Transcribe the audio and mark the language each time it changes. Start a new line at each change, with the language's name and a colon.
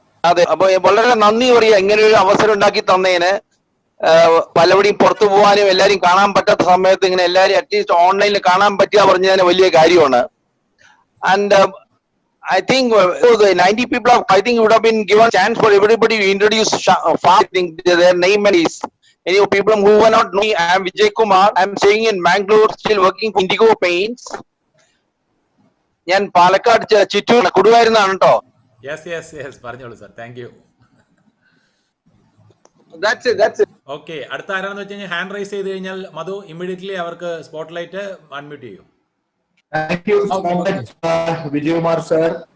Malayalam: അതെ, അപ്പൊ വളരെ നന്ദി പറയാ ഇങ്ങനെ ഒരു അവസരം ഉണ്ടാക്കി തന്നതിന്. പലവടിയും പുറത്തു പോകാനും എല്ലാരും കാണാൻ പറ്റാത്ത സമയത്ത് ഇങ്ങനെ എല്ലാരും അറ്റ്ലീസ്റ്റ് ഓൺലൈനിൽ കാണാൻ പറ്റുക പറഞ്ഞതിന് വലിയ കാര്യമാണ്.
English: And I think the 90 people, I think would have been given chance for everybody to introduce their name and is. Any people who were not know me, I am Vijay Kumar. I am staying in Bangalore, still working for Indigo Paints.
Malayalam: ഞാൻ പാലക്കാട് ചിറ്റൂർ കൊടുവായിരുന്നാണ് കേട്ടോ. Yes പറഞ്ഞോളൂ sir. Thank you.
English: That's it.
Malayalam: Okay, അടുത്ത ആരാണെന്ന് വെച്ച് കഴിഞ്ഞാൽ hand raise ചെയ്ത് കഴിഞ്ഞാൽ മധു immediately അവർക്ക് സ്പോട്ട്ലൈറ്റ് അൺമ്യൂട്ട് ചെയ്യും.
English: Thank you so much, Vijayakumar sir.